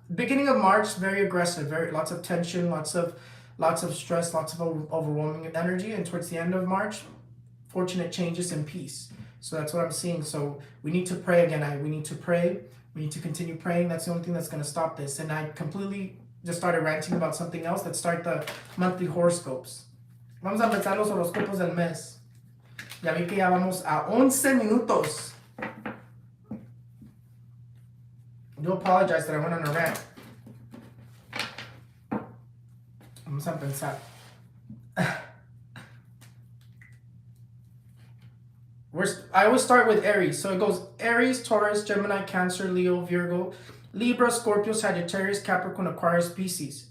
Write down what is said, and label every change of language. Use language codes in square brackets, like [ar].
[en] Beginning of March, very aggressive, lots of tension, lots of stress, lots of overwhelming energy, and towards the end of March, fortunate changes and peace. So that's what I'm seeing. So we need to pray again. We need to pray. We need to continue praying. That's the only thing that's going to stop this. And I completely just started ranting about something else. Let's start the monthly horoscopes. [es] Vamos a empezar los horóscopos del mes. Ya vi que ya vamos a 11 minutos. [en] I do apologize that I went on a rant. [es] Vamos a empezar. [en] I always start with Aries. So it goes Aries, Taurus, Gemini, Cancer, Leo, Virgo, Libra, Scorpio, Sagittarius, Capricorn, Aquarius, Pisces.